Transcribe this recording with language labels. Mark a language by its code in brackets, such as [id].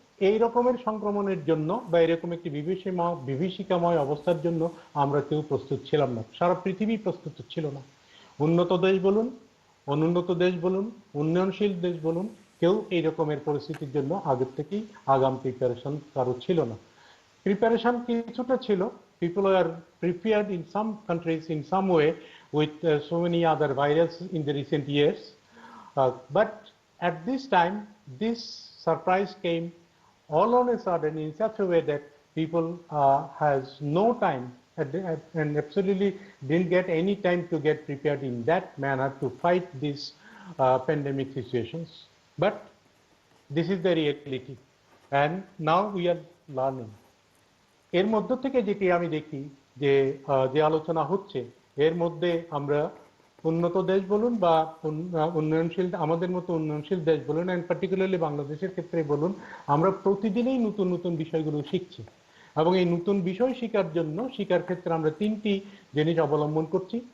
[bn] এই রকমের সংক্রমণের জন্য বা এরকম একটি বিভীষিকাময় অবস্থার জন্য আমরা কেউ প্রস্তুত ছিলাম না, সারা পৃথিবী প্রস্তুত ছিল না। উন্নত দেশ বলুন, অনুন্নত দেশ বলুন, উন্নয়নশীল দেশ বলুন, কেউ এই রকমের পরিস্থিতির জন্য আগের থেকেই আগাম প্রিপারেশন কারো ছিল না। প্রিপারেশন কিছুটা ছিল, [en] people are prepared in some countries in some way with so many other viruses in the recent years, but at this time this surprise came all on a sudden in such a way that people has no time and absolutely didn't get any time to get prepared in that manner to fight these pandemic situations. But this is the reality, and now we are learning. [bn] এর মধ্য থেকে যেটি আমি দেখি যে যে আলোচনা হচ্ছে, এর মধ্যে আমরা উন্নত দেশ বলুন বা উন্নয়নশীল, আমাদের মতো উন্নয়নশীল দেশ বলুন, [en] and particularly [bn] বাংলাদেশের ক্ষেত্রে বলুন, আমরা প্রতিদিনই নতুন নতুন বিষয়গুলো শিখছি। এবং এই নতুন বিষয় শিকার ক্ষেত্রে আমরা তিনটি জিনিস অবলম্বন করছি।